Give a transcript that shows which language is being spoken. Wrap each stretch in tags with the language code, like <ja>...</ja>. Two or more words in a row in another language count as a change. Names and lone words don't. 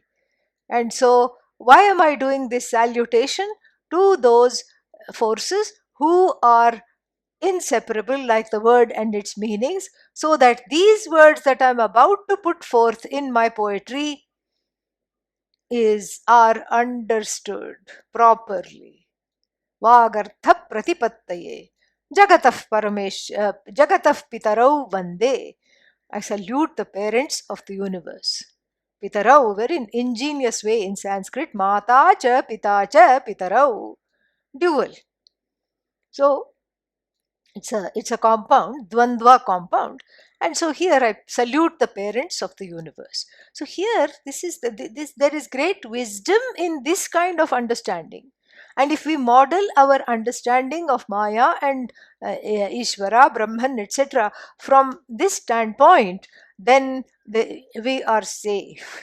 <en>And so, why am I doing this salutation to those forces who are inseparable like the word and its meanings, so that these words that I'm about to put forth in my poetry are understood properly.</en> <sa>वागर्थ प्रतिपत्तये. जगतः पितरौ वन्दे.</sa> <en>I salute the parents of the universe. Pitarau, very ingenious way in Sanskrit.</en> <sa>माता च पिता च पितरौ.</sa> <en>Dual. So it's a compound, dvandva compound. And so here I salute the parents of the universe. So here there is great wisdom in this kind of understanding. And if we model our understanding of Maya and Ishvara, Brahman, etc., from this standpoint, then we are safe.</en>